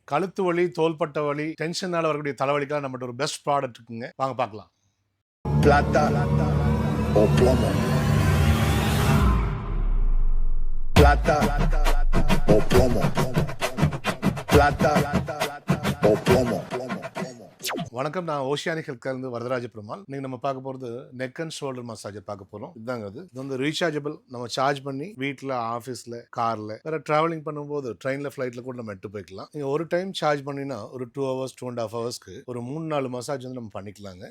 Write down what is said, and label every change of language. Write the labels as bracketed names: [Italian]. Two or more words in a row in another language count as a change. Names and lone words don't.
[Tamil] கழுத்து வலி, தோள்பட்ட வலி, டென்ஷனால வரக்கூடிய தலைவலிக்கெல்லாம் நம்மகிட்ட ஒரு [English] best product [Tamil] இருக்குங்க. வாங்க பார்க்கலாம். [Spanish] Plata o plomo. Plata o plomo. Plata o plomo. [Tamil] வணக்கம், நான் ஓஷியானிக் ஹெல்த்கேர்லேருந்து வரதராஜ பெருமாள். இன்னைக்கு நம்ம பார்க்க போகிறது [English] neck and shoulder massager [Tamil] பார்க்க போகிறோம். இதுதாங்க அது. இது வந்து ரீசார்ஜபிள். நம்ம சார்ஜ் பண்ணி வீட்டில், ஆஃபீஸில், காரில், வேறு ட்ராவலிங் பண்ணும்போது ட்ரெயினில், ஃப்ளைட்டில் கூட நம்ம எடுத்து போய்க்கலாம். நீங்கள் ஒரு [English] time charge [Tamil] பண்ணினா ஒரு [English] 2 hours 2.5 hours [Tamil] ஒரு 3-4 மசாஜ் வந்து நம்ம பண்ணிக்கலாங்க.